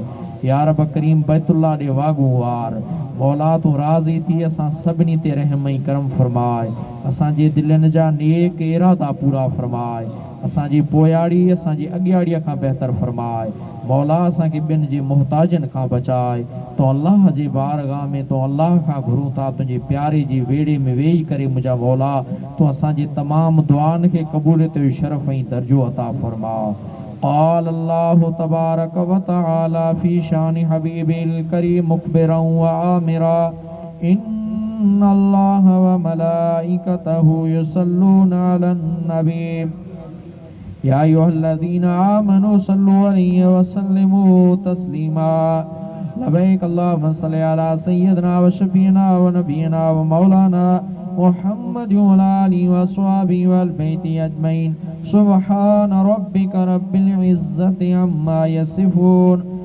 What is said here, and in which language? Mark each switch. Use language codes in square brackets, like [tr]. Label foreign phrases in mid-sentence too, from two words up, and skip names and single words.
[sd] या रब करीम बैतुल्लाह ॾे वाॻूं वार मौला तूं राज़ी थी असां सभिनी ते रहम ऐं करम फरमाए असांजे दिलनि जा नेक इरादा पूरा फरमाए असांजी पोयाड़ी असांजी अॻियाड़ीअ खां बहितर फरमाए। मौला असांखे ॿियनि जे मुहताजनि खां बचाए तो अल्लाह जे बारगाह में तो अल्लाह खां घुरूं था तुंहिंजे प्यारे जे वेड़े में वेही करे मुंहिंजा मौला तूं असांजे तमामु दुआनि खे क़बूलियत जो शरफ़ ऐं दर्जो अता फरमा। [ar] قال الله تبارك وتعالى في شان حبيبه الكريم مخبرا وآمرا إن الله وملائكته يصلون على النبي يا أيها الذين آمنوا صلوا عليه وسلموا تسليما لبيك اللهم صل على سيدنا وشفينا ونبينا ومولانا محمد وعلى آله وأصحابه والبيت أجمعين سبحان ربك رب العزة عما يصفون